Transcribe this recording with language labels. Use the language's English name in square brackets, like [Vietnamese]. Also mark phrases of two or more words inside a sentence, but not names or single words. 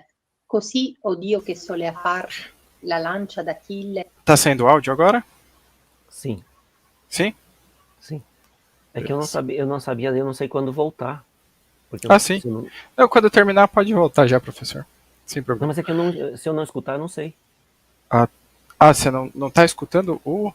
[Italian] Così, o Dio che solea far la lancia d'Achille... [Portuguese] Tá saindo áudio agora? Sim. Sim? Sim. É que eu não sabia, eu não sei quando voltar. Porque Sim. Não, quando terminar pode voltar já, professor. Sem não, problema. mas é que se eu não escutar, eu não sei. Você não tá escutando o...